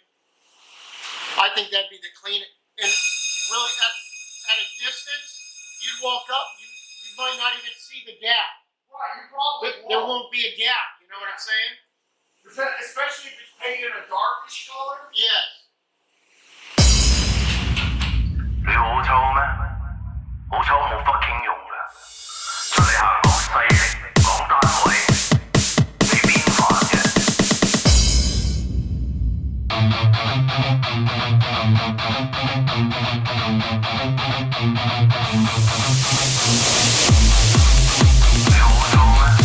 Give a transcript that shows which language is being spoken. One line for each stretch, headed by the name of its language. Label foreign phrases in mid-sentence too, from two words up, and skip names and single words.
English: I think that'd be the clean. And really, at a distance, you'd walk up, you might not even see the gap. Right. You probably There won't be a gap. You know what I'm saying? Especially if it's painted a darkish color. Yes.
Cantonese: 你澳洲咩？澳洲冇 fucking 用嘅，出嚟行講勢力，講單位，你邊煩嘅？你澳洲咩？